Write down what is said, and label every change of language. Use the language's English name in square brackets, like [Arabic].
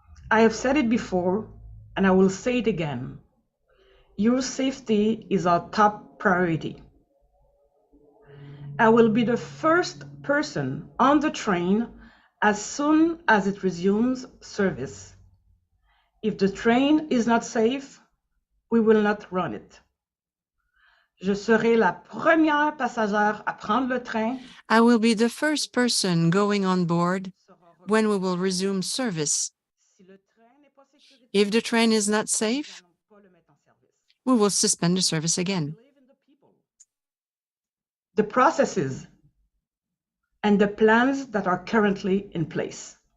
[English] I have said it before, and I will say it again. Your safety is our top priority. I will be the first person on the train as soon as it resumes service. If the train is not safe, we will not run it. [French] Je serai la première passagère à prendre le train. [English] I will be the first person going on board when we will resume service. If the train is not safe, we will suspend the service again. The processes and the plans that are currently in place.